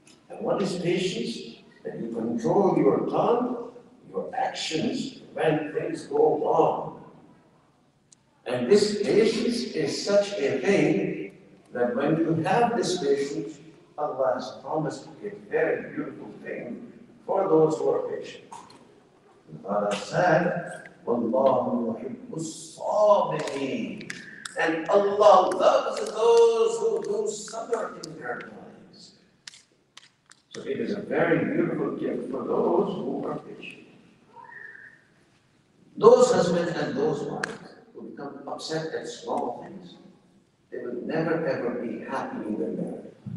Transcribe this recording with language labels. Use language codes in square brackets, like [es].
[en] And what is patience? That you control your tongue, your actions when things go wrong. And this patience is such a thing that when you have this patience, Allah has promised a very beautiful thing for those who are patient. [ar] Allah said, وَاللَّهُ يُحِبُّ الصَّابِرِينَ. [en] And Allah loves those who do sabr in their lives. So it is a very beautiful gift for those who are patient. Those husbands and those wives who become upset at small things, they will never ever be happy in their marriage.